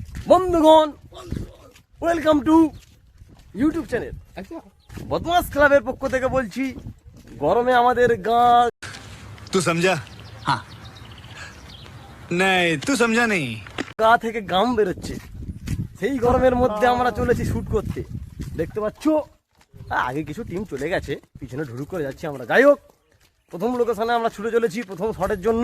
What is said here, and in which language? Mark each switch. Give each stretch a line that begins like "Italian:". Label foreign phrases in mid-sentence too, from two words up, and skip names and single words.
Bangla: বন্ধুগণ
English: welcome to YouTube channel
Bangla: বদমাস ক্লাবের পক্ষ থেকে বলছি, গরমে আমাদের গা
Hindi: तू समझा? हाँ नहीं तू समझा नहीं।
Bangla: গা থেকে গাম বেরোচ্ছে। সেই গরমের মধ্যে আমরা চলেছি শুট করতে, দেখতে পাচ্ছ। আগে কিছু টিম চলে গেছে, পিছনে ঢুড়ুক করে যাচ্ছি আমরা। যাই হোক, প্রথম লোকেশনে আমরা ছুটে চলেছি প্রথম শটের জন্য।